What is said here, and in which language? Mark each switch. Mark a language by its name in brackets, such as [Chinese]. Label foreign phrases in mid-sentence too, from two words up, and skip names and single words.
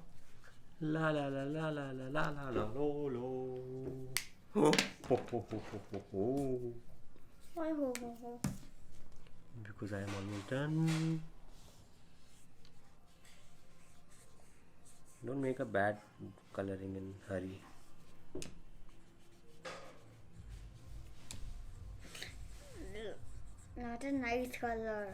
[English] La la la la la la la la la lo lo. Ho ho ho ho ho ho. Why ho ho ho? Because I am almost done. Don't make a bad coloring in hurry. Not a nice color.